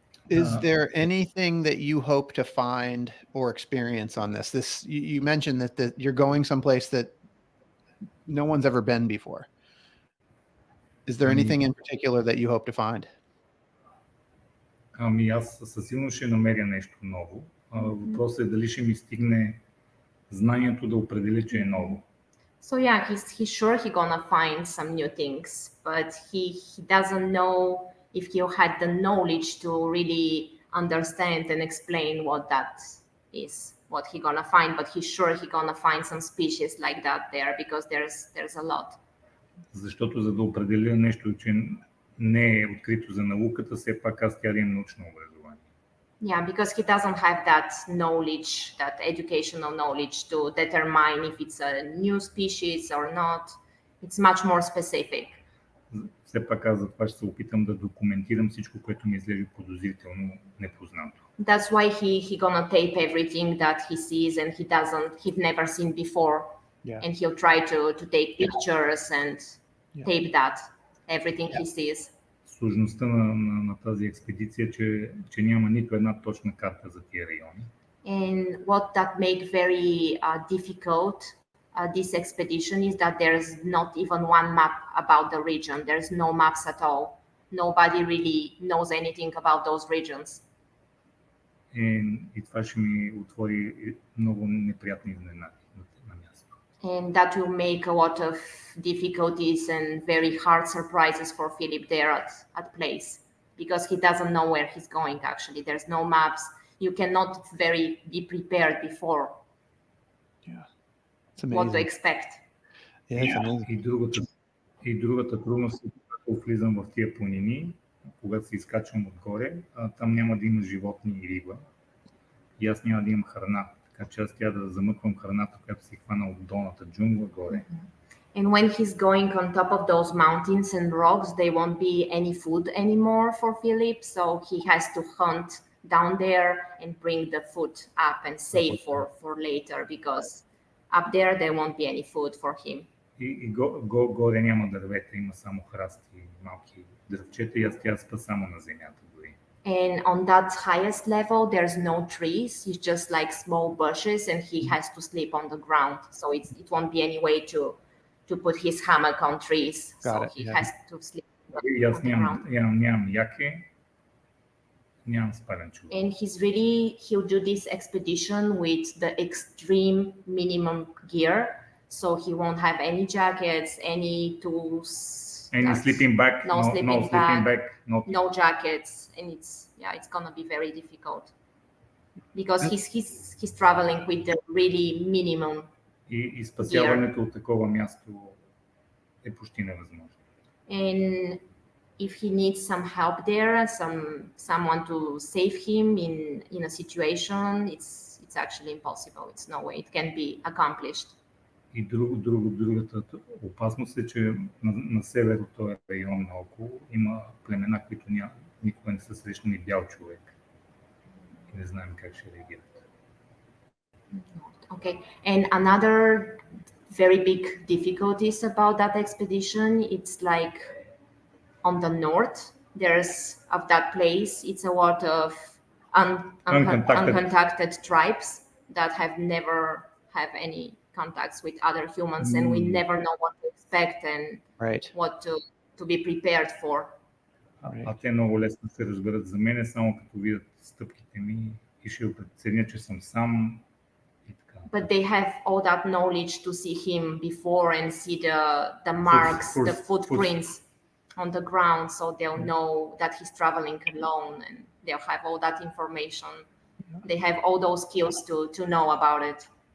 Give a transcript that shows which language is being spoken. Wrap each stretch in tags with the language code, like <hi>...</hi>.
<en>Is there anything that you hope to find or experience on this? You mentioned that you're going someplace that no one's ever been before. Is there anything in particular that you hope to find?</en> <bg>Аз със сигурност ще намеря нещо ново. Въпросът е дали ще ми стигне знанието да определя, че е ново.</bg> <en>So yeah, he's sure he's gonna find some new things, but he doesn't know if he had the knowledge to really understand and explain what that is. what he gonna find, but he's sure he gonna find some species like that there because there's a lot.</en> <bg>Защото за да определя нещо, че не е открито за науката, все пак аз трябва да имам научно образование.</bg> <en>Yeah, because he doesn't have that knowledge, that educational knowledge to determine if it's a new species or not. It's much more specific.</en> <bg>Все пак аз за това ще се опитам да документирам всичко, което ми изглежда подозрително непознато.</bg> <en>That's why he gonna tape everything that he sees and he've never seen before. Yeah. And he'll try to take pictures and tape that, everything he sees.</en> <bg>Сложността на тази експедиция, че няма нито една точна карта за тия райони.</bg> <en>And what that make very difficult this expedition is that there's not even one map about the region. There's no maps at all. Nobody really knows anything about those regions.</en> <bg>И това ще ми отвори много неприятни изненади на място.</bg> <en>And that will make a lot of difficulties and very hard surprises for Philip there at place, because he doesn't know where he's going actually. There's no maps. You cannot be prepared before. Yeah. It's amazing. What to expect. Yeah, it's amazing.</en> <bg>И другата трудност е, когато влизам в тия планини, когато се изкачвам отгоре, там няма да има животни и риба. И аз няма да имам храна. Така че аз трябва да замъквам храната, която си хвана от долната джунгла горе.</bg> <en>And when he's going on top of those mountains and rocks, there won't be any food anymore for Philip, so he has to hunt down there and bring the food up and save for later, because up there won't be any food for him.</en> <bg>И горе няма дървета, има само храсти, малки дръвчета и аз трябва да спа само на земята дори.</bg> <en>And on that highest level, there's no trees. It's just like small bushes, and he has to sleep on the ground. So it won't be any way to put his hammock on trees. He has to sleep</en> <bg>И аз нямам яке, нямам спален чувал.</bg> <en>And he'll do this expedition with the extreme minimum gear. So he won't have any jackets, any tools. Any sleeping bag, no sleeping bag, no jackets, and it's gonna be very difficult because he's traveling with the really minimum.</en> <bg>И спасяването от такова място е почти невъзможно.</bg> <en>And if he needs some help there, someone to save him in a situation, it's actually impossible. It's no way it can be accomplished.</en> <bg>И другата опасност е, че на север от този район наоколо има племена, които никога не са срещнали бял човек. И не знаем как ще реагират.</bg> <en>Okay, and another very big difficulties about that expedition, it's like on the north, of that place, it's a lot of uncontacted tribes that have never have any contacts with other humans, and we never know what to expect and what to be prepared for.</en> <bg>А те много лесно се разберат за мене, само като видят стъпките ми и ще преценят, че съм сам.</bg> <en>But they have all that knowledge to see him before and see the marks, the footprints on the ground, so they'll know that he's traveling alone, and they'll have all that information. They have all those skills to know about it.</en>